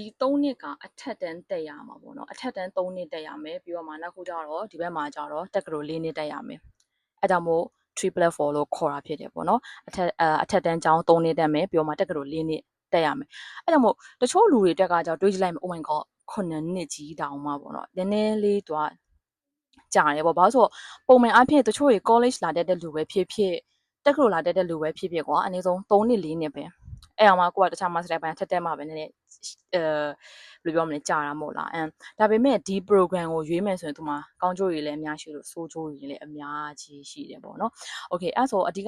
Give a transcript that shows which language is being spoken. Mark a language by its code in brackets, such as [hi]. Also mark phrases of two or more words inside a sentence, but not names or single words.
[my] 3 နှစ်ကအထက်တန်းတက်ရမှာပေါ့နော်အထက်တန်း3နှစ်တက်ရမယ်ပြီးတော့မှနောက်ခုကျတော့ဒီဘက်မှာကျတော့တက္ကသိုလ်4နှစ်တက်ရမယ်အဲဒါမို့ 3+4 လို့ခေါ်တာဖြစ်တယ်ပေါ့နော်အထက်တန်းကျောင်း3နှစ်တက်မယ်ပြီးတော့မှတက္ကသိုလ်4နှစ်တက်ရမယ်အဲဒါမို့တချို့လူတွေတက်ကကြောတွေးကြည့်လိုက်မယ် [en] oh my god [my] 9 နှစ်ကြီးတောင်မှပေါ့နော်နည်းနည်း လေးသူကကြာတယ်ပေါ့ဘာလို့ဆိုတော့ပုံမှန်အားဖြင့်တချို့တွေ college လာတတ်တဲ့လူပဲဖြစ်ဖြစ်တက္ကသိုလ်လာတတ်တဲ့လူပဲဖြစ်ဖြစ်ကွာအနည်းဆုံး3နှစ်4နှစ်ပဲအဲ့အောင်မှကိုကတခြား master ပိုင်းထက်တက်မှပဲနည်းနည်းဘယ်လိုပြောမလဲကြာတာမို့လားဒါပေမဲ့ဒီ program ကိုရွေးမယ်ဆိုရင်သူမှာကောင်းကျိုးတွေလည်းအများရှိလို့ဆိုးကျိုးတွေလည်းအများကြီးရှိတယ်ပေါ့နော် okay အဲ့ဆိုအဓိက